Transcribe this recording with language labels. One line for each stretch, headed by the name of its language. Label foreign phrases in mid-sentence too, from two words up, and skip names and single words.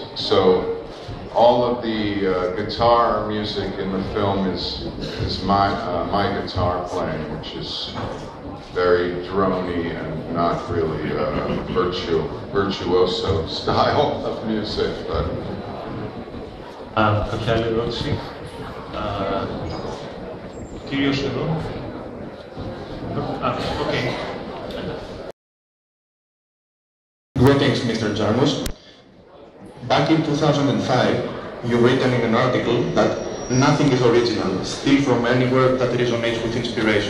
English: So all of the guitar music in the film is my guitar playing, which is very droney and not really virtuoso style of music, but.
Greek: Κάποια άλλη ερώτηση? Κύριος εδώ.
English: Okay. Greetings, Mr. Jarmusch. Back in 2005, you written in an article that nothing is original, steal from anywhere that resonates with inspiration.